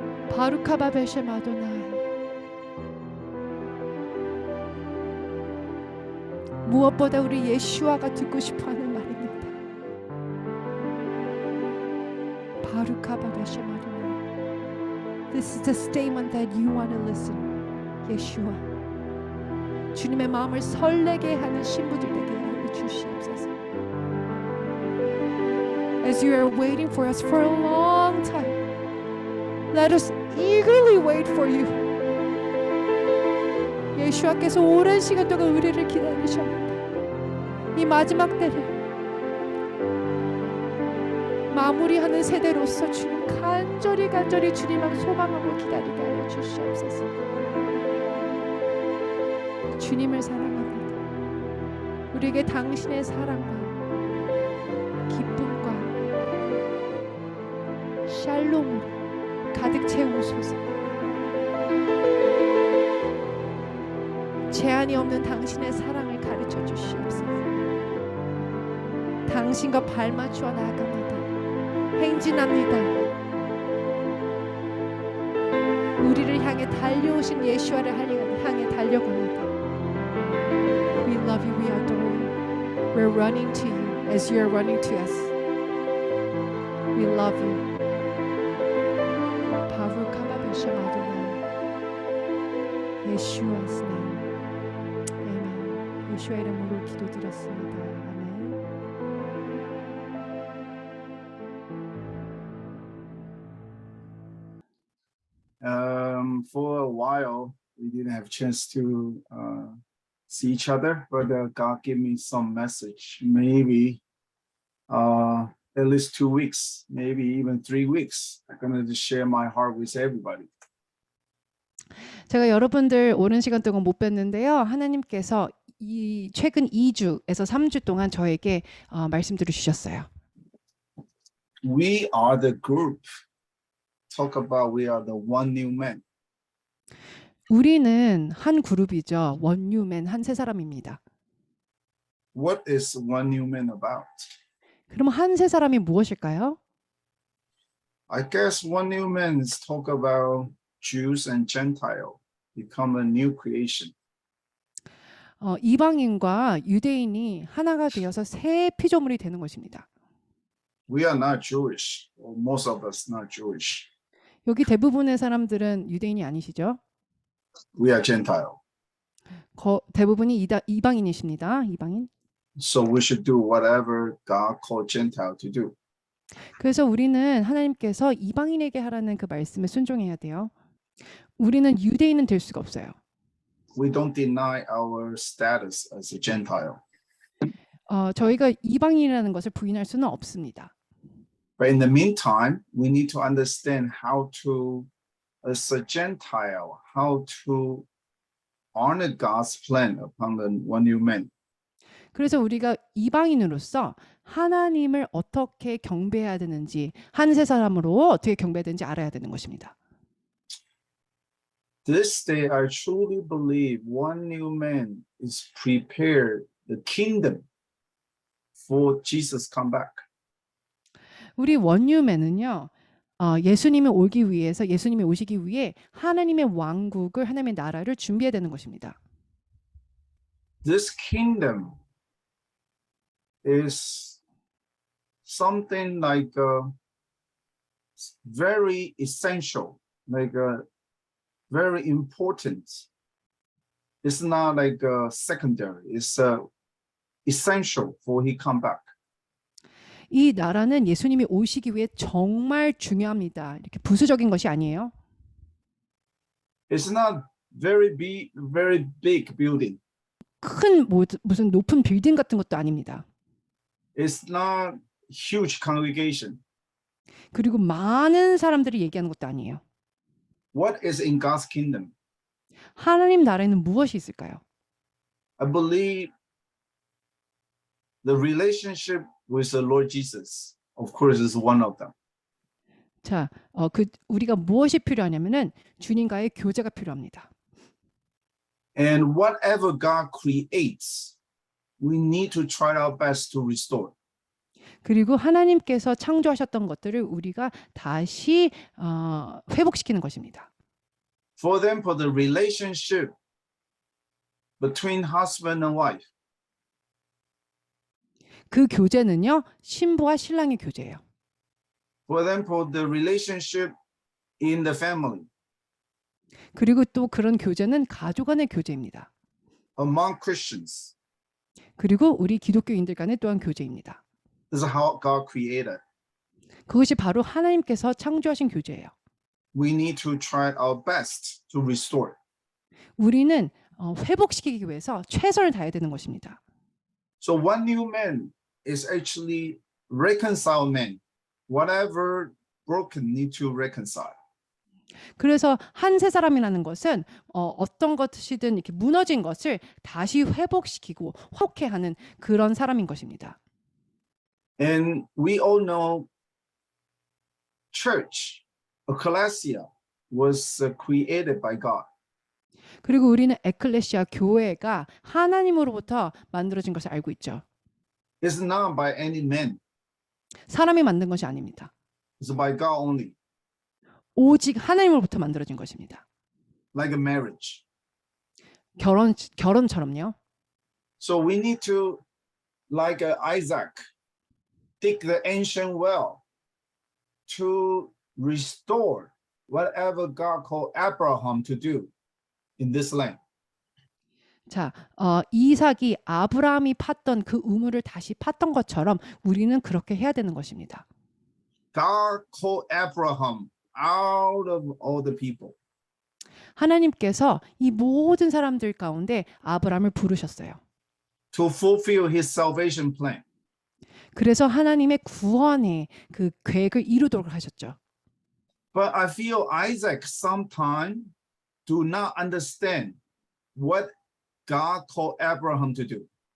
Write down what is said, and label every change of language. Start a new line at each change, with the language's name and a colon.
Hebrew: 바루카바베셰 마도나이.
Korean: 무엇보다 우리 예수아가 듣고 싶어하는 말입니다.
Hebrew: 바루카바베셰 마도나이.
English: This is the statement that you want to listen.
Korean: 예수아. 주님의 마음을 설레게 하는 신부들 되게 하여 주시옵소서.
English: As you are waiting for us for a long time, let us eagerly wait for you.
Korean: 예수와께서 오랜 시간 동안 우리를 기다리셨는데 이 마지막 때를 마무리하는 세대로서 주님 간절히 주님을 소망하고 기다리게 하여 주시옵소서. 주님을 사랑합니다. 우리에게 당신의 사랑과 기쁨과 샬롬을 가득 채우소서. 제한이 없는 당신의 사랑을 가르쳐 주시옵소서. 당신과 발맞추어 나아갑니다. 행진합니다. 우리를 향해 달려오신 예수와를 향해 달려갑니다.
English: We love you, we adore you. We're running to you as you are running to us. We love you.
Hebrew: 바루카바베셰 마도나이.
English: 예수와's name. 아멘.
Korean: 예수와 이름으로 기도드렸습니다. 아멘.
English: For a while, we didn't have a chance to see each other, but God gave me some message. Maybe at least 2 weeks, maybe even 3 weeks. I'm going to share my heart with everybody.
Korean: 제가 여러분들 오랜 시간 동안 못 뵀는데요. 하나님께서 최근 2주에서 3주 동안 저에게 말씀들을 주셨어요.
English: We are the group. Talk about we are the one new man.
Korean: 우리는 한 그룹이죠. 원유맨 한 세 사람입니다.
English: What is one new man about?
Korean: 그럼 한 세 사람이 무엇일까요?
English: I guess one new man is talk about Jews and Gentile become a new creation.
Korean: 이방인과 유대인이 하나가 되어서 새 피조물이 되는 것입니다.
English: We are not Jewish, or most of us not Jewish.
Korean: 여기 대부분의 사람들은 유대인이 아니시죠?
English: We are Gentile.
Korean: 대부분이 이방인이십니다. 이방인.
English: So we should do whatever God called Gentile to do.
Korean: 그래서 우리는 하나님께서 이방인에게 하라는 그 말씀에 순종해야 돼요. 우리는 유대인은 될 수가 없어요.
English: We don't deny our status as a Gentile.
Korean: 저희가 이방인이라는 것을 부인할 수는 없습니다.
English: But in the meantime, we need to understand how to, as a Gentile, how to honor God's plan upon the one new man.
Korean: 그래서 우리가 이방인으로서 하나님을 어떻게 경배해야 되는지, 한 세 사람으로 어떻게 경배해야 되는지 알아야 되는 것입니다.
English: This day, I truly believe one new man is prepared the kingdom for Jesus come back.
Korean: 우리 원유맨은요, 예수님이 오시기 위해 하나님의 왕국을, 하나님의 나라를 준비해야 되는 것입니다.
English: This kingdom is something like very essential, like very important. It's not like secondary. It's essential for he come back.
Korean: 이 나라는 예수님이 오시기 위해 정말 중요합니다. 이렇게 부수적인 것이 아니에요.
English: It's not very big building.
Korean: 큰 무슨 높은 빌딩 같은 것도 아닙니다.
English: It's not huge congregation.
Korean: 그리고 많은 사람들이 얘기하는 것도 아니에요.
English: What is in God's kingdom?
Korean: 하나님 나라에는 무엇이 있을까요?
English: I believe the relationship with the Lord Jesus, of course, is one of them.
Korean: 자, 우리가 무엇이 필요하냐면은 주님과의 교제가 필요합니다.
English: And whatever God creates, we need to try our best to restore.
Korean: 그리고 하나님께서 창조하셨던 것들을 우리가 다시 회복시키는 것입니다.
English: For example, the relationship between husband and wife.
Korean: 그 교제는요, 신부와 신랑의 교제예요.
English: For example, the relationship in the family,
Korean: 그리고 또 그런 교제는 가족 간의 교제입니다.
English: among Christians.
Korean: 그리고 우리 기독교인들 간의 또한 교제입니다.
English: This is how God created.
Korean: 그것이 바로 하나님께서 창조하신 교제예요.
English: We need to try our best to restore.
Korean: 우리는 회복시키기 위해서 최선을 다해야 되는 것입니다.
English: So one new man is actually reconcile man. Whatever broken need to reconcile.
Korean: 그래서 한 새 사람이라는 것은 어떤 것이든 이렇게 무너진 것을 다시 회복시키고 회복해하는 그런 사람인 것입니다.
English: And we all know church, ecclesia, was created by God.
Korean: 그리고 우리는 에클레시아 교회가 하나님으로부터 만들어진 것을 알고 있죠.
English: It's not by any man.
Korean: 사람이 만든 것이 아닙니다.
English: It's by God only,
Korean: 오직 하나님으로부터 만들어진 것입니다.
English: like a marriage.
Korean: 결혼처럼요.
English: So we need to, like Isaac, dig the ancient well to restore whatever God called Abraham to do in this land.
Korean: 자, 이삭이 아브라함이 팠던 그 우물을 다시 팠던 것처럼 우리는 그렇게 해야 되는 것입니다.
English: God called Abraham out of all the people.
Korean: 하나님께서 이 모든 사람들 가운데 아브라함을 부르셨어요.
English: To fulfill his salvation plan.
Korean: 그래서 하나님의 구원의 그 계획을 이루도록 하셨죠.
English: But I feel Isaac sometimes do not understand what God called Abraham to do.